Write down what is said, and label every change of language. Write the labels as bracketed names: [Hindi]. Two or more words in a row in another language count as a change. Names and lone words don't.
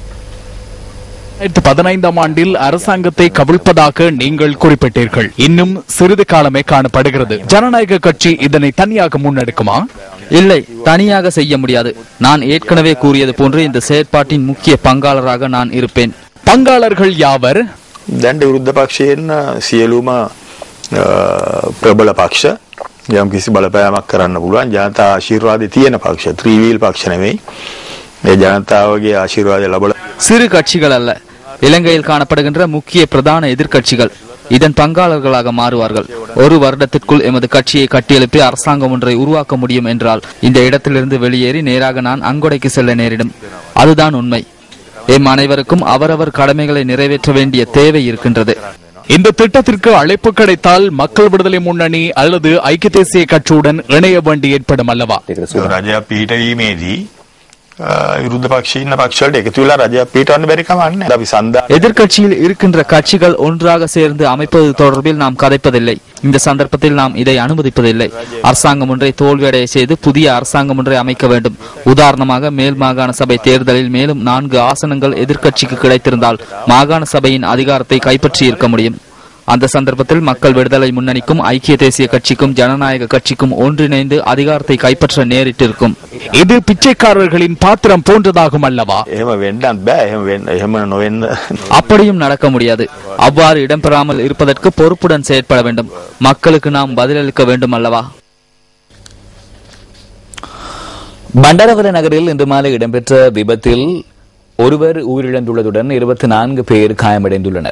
[Tamil] 2015ஆம் ஆண்டில் அரசாங்கத்தை கவிழ்ப்பதாக நீங்கள் குறிப்பிட்டீர்கள். இன்னும் சிறிது காலமே காணப்படுகிறது. ஜனநாயக கட்சி இதனை தனியாக முன்னெடுக்குமா? இல்லை, தனியாக செய்ய முடியாது. நான் ஏற்கனவே கூறியது போன்று இந்த செயற்பாட்டின் முக்கிய பங்காளராக நான் இருப்பேன். பங்காளர்கள் யாவர்? [Sinhala] දැන්ට විරුද්ධ පක්ෂයෙන් සියලුම ප්‍රබල පක්ෂ යම් කිසි බලපෑමක් කරන්න පුළුවන් ජනතා ආශිර්වාදය තියෙන පක්ෂ ත්‍රිවීල් පක්ෂ නෙවෙයි. මේ ජනතාවගේ ආශිර්වාදය ලැබලා [Tamil] சிறு கட்சிகள் அல்ல, இலங்கையில் காணப்படுகின்ற முக்கிய பிரதான எதிர்க்கட்சிகள் இதன் பங்காளர்களாக மாறுவார்கள். ஒரு வருடத்திற்குள் எமது கட்சியை கட்டியெழுப்பி அரசாங்கம் ஒன்றை உருவாக்க முடியும் என்றால் இந்த இடத்திலிருந்து வெளியேறி நேராக நான் அங்கொடைக்கு செல்ல நேரிடும். அதுதான் உண்மை. எம் அனைவருக்கும் அவரவர் கடமைகளை நிறைவேற்ற வேண்டிய தேவை இருக்கின்றது. இந்த திட்டத்திற்கு அழைப்பு கிடைத்தால் மக்கள் விடுதலை முன்னணி அல்லது ஐக்கிய தேசிய கட்சியுடன் இணைய வேண்டி ஏற்படும் அல்லவா? [Sinhala] රජය පිහිටවීමේදී විරුද්ධ පක්ෂයේ ඉන්න පක්ෂවලට එකතු වෙලා රජය පිහිටවන්න බැරි කමක් නැහැ. අපි සඳහා [Tamil] எதிர்க்கட்சியில் இருக்கின்ற கட்சிகள் ஒன்றாக சேர்ந்து அமைப்பது தொடர்பில் நாம் கதைப்பதில்லை. இந்த சந்தர்ப்பத்தில் நாம் இதை அனுமதிப்பதில்லை. அரசாங்கம் ஒன்றை தோல்வியடைய செய்து புதிய அரசாங்கம் ஒன்றை அமைக்க வேண்டும். உதாரணமாக மேல் மாகாண சபை தேர்தலில் மேலும் 4 ஆசனங்கள் எதிர்க்கட்சிக்கு கிடைத்திருந்தால் மாகாண சபையின் அதிகாரத்தை கைப்பற்றி இருக்க முடியும். அந்த சந்தர்ப்பத்தில் மக்கள் விடுதலை முன்னணிக்கும் ஐக்கிய தேசிய கட்சிக்கும் ஜனநாயக கட்சிக்கும் ஒன்றிணைந்து அதிகாரத்தை கைப்பற்ற நேரிட்டிருக்கும். இது பிச்சைக்காரர்களின் பாத்திரம் போன்றதாகும் அல்லவா? [Sinhala] එහෙම වෙන්නත් බෑ. එහෙම නොවෙන්න [Tamil] அப்படியும் நடக்க முடியாது. அவ்வாறு இடம்பெறாமல் இருப்பதற்கு பொறுப்புடன் செயற்பட வேண்டும். மக்களுக்கு நாம் பதிலளிக்க வேண்டும் அல்லவா? பண்டாரவள நகரில் இன்று மாலை இடம்பெற்ற விபத்தில் ஒருவர் உயிரிழந்துள்ளதுடன் 24 பேர் காயமடைந்துள்ளனர்.